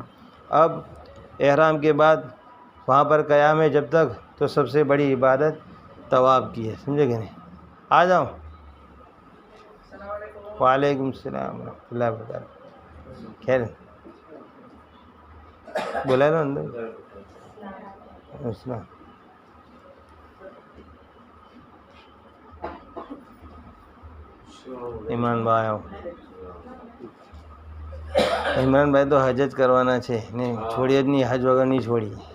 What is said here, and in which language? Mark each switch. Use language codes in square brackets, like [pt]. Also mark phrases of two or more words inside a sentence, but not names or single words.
[ur] اب احرام کے بعد وہاں پر قیام ہے جب تک، تو سب سے بڑی عبادت طواف کی ہے، سمجھے کہ نہیں۔ آ جاؤ۔ [ar] وعلیکم السلام ورحمۃ اللہ وبرکاتہ، خیر۔ [gu] બોલાય લો અંદર અસલા ઇમરાનભાઈ આવો. ઇમરાનભાઈ તો હજ જ કરવાના છે ને, છોડી જ નહીં, હજ વગર નહીં છોડી.